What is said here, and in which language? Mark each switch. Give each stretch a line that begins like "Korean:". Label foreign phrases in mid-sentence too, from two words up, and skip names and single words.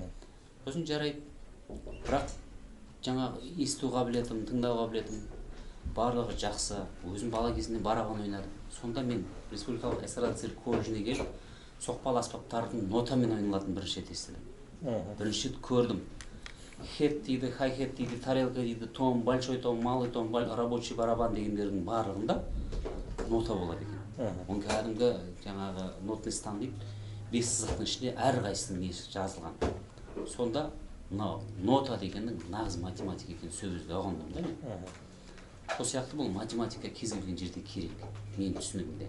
Kazakh: Сосын жарайды, бірақ жаңағы есту қабілетім, тыңдау қабілетім барлығы жақсы. Өзім бала кезінде барабан ойнадым. Сонда мен Республикалық эстрада цирк колледжіне келіп, соқпалы аспаптардың нотамен ойналатын бірінші рет естідім. Бірінші рет көрдім. Хет дейді, хай-хет дейді, тарелка дейді,
Russian: том, большой том, малый том, рабочий барабан
Kazakh: дегендердің барлығында нота болады екен. Оның кәдімгі жаңағы
Russian: нотный стан
Kazakh: дейді, 5 сызықтың ішінде әрқайсының несі жазылған. Сонда мынау нота дегеннің нағыз математика екенін сөзді ұғындым да мен. Сол сияқты бұл математика кез келген жерде керек, мен түсінігімде.